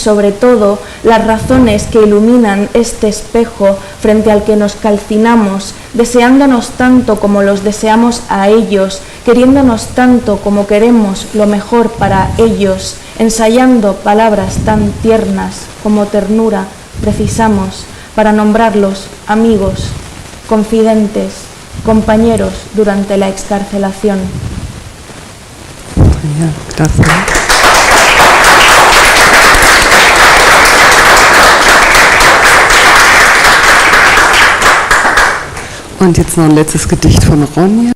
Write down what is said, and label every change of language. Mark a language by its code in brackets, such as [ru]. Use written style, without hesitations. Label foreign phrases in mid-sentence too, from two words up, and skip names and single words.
[es] sobre todo las razones que iluminan este espejo frente al que nos calcinamos, deseándonos tanto como los deseamos a ellos, queriéndonos tanto como queremos lo mejor para ellos, ensayando palabras tan tiernas como ternura precisamos para nombrarlos amigos, confidentes, compañeros durante la excarcelación. Gracias. [de] Und jetzt noch ein letztes Gedicht von Roña.